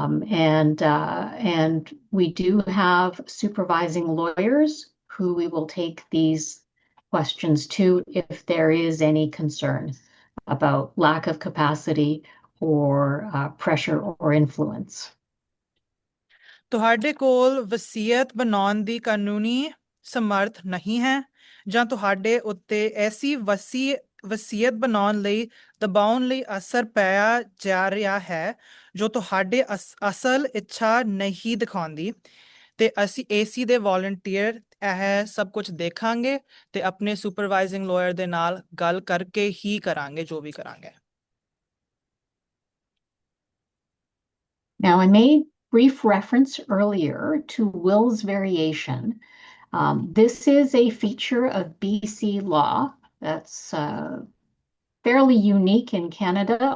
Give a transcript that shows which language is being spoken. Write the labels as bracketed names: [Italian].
[English] And we do have supervising lawyers who we will take these questions to if there is any concern about lack of capacity or pressure or influence. [Punjabi] ਤੁਹਾਡੇ ਕੋਲ ਵਸੀਅਤ ਬਣਾਉਣ ਦੀ ਕਾਨੂੰਨੀ ਸਮਰੱਥ ਨਹੀਂ ਹੈ, ਜਾਂ ਤੁਹਾਡੇ ਉੱਤੇ ਐਸੀ ਵਸੀਅਤ ਬਣਾਉਣ ਲਈ ਦਬਾਉਣ ਲਈ ਅਸਰ ਪਾਇਆ ਜਾ ਰਿਹਾ ਹੈ ਜੋ ਤੁਹਾਡੇ ਅਸਲ ਇੱਛਾ ਨਹੀਂ ਦਿਖਾਉਂਦੀ, ਤੇ ਅਸੀਂ ਏਸੀ ਦੇ ਵੋਲੰਟੀਅਰ ਇਹ ਸਭ ਕੁਝ ਦੇਖਾਂਗੇ ਤੇ ਆਪਣੇ ਸੁਪਰਵਾਈਜ਼ਿੰਗ ਲਾਇਰ ਦੇ ਨਾਲ ਗੱਲ ਕਰਕੇ ਹੀ ਕਰਾਂਗੇ ਜੋ ਵੀ ਕਰਾਂਗੇ। [English] Now, I made brief reference earlier to wills variation. This is a feature of BC law that's fairly unique in Canada.